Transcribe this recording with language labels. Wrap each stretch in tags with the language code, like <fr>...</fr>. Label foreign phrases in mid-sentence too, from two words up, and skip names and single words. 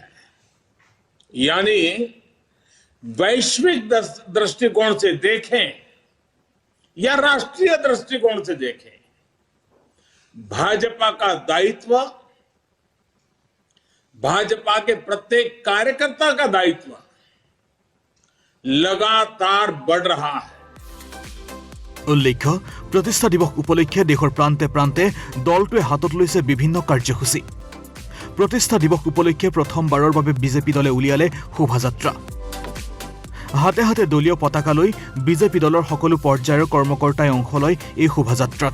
<hi>यानी वैश्विक दृष्टिकोण से देखें या राष्ट्रीय दृष्टिकोण से देखें, भाजपा का दायित्व, भाजपा के प्रत्येक कार्यकर्ता का दायित्व लगातार बढ़ रहा है।</hi> <as>উল্লেখ্য প্ৰতিষ্ঠা দিৱস উপলক্ষে দেশৰ প্ৰান্তে প্ৰান্তে দলটোৱে হাতত লৈছে বিভিন্ন কাৰ্যসূচী। প্ৰতিষ্ঠা দিৱস উপলক্ষে প্ৰথমবাৰৰ বাবে বিজেপি দলে উলিয়ালে শোভাযাত্ৰা। হাতে হাতে দলীয় পতাকা লৈ বিজেপি দলৰ সকলো পৰ্যায়ৰ কৰ্মকৰ্তাই অংশ লয় এই শোভাযাত্ৰাত।</as>